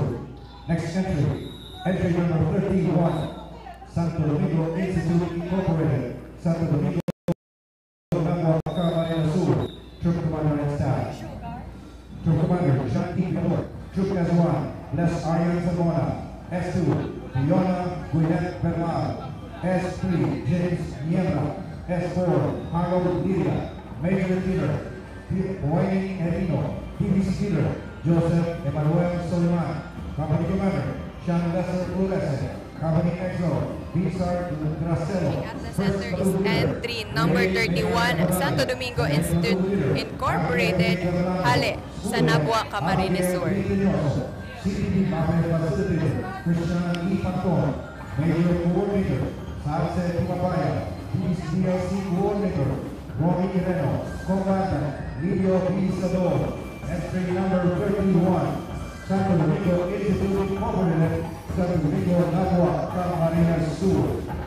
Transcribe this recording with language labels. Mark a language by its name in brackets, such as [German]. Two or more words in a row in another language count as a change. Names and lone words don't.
[English] Next entry, entry number 31, Santo Domingo Institute Incorporated, Santo Domingo, Camarines Sur, Troop Commander and Staff. Troop Commander, Shanti Pinor, Troop S1, Les Arian Zamora, S2, Fiona Gwyneth Bernal, S3, James Niebla, S4, Harold Lidia, Major Leader, Wayne Erino, PBC Leader, Joseph Emmanuel Soliman, Company Commander, Sean Lesser Ulese, Company Exo, Bizar Gracelo. At the center is entry number 31, Santo Domingo Institute Incorporated, [Bikol] Hale, sa [English] Nabua, Camarines Sur. CDD Mafia Facilitator, Christian E. Panton, Major Coordinator, Salce Tumabaya, PCLC Coordinator, Romy Ireno, Commander, Lidio Sador, entry number 31, Santo Domingo Institute Incorporated, Santo Domingo Nabua, Camarines Sur.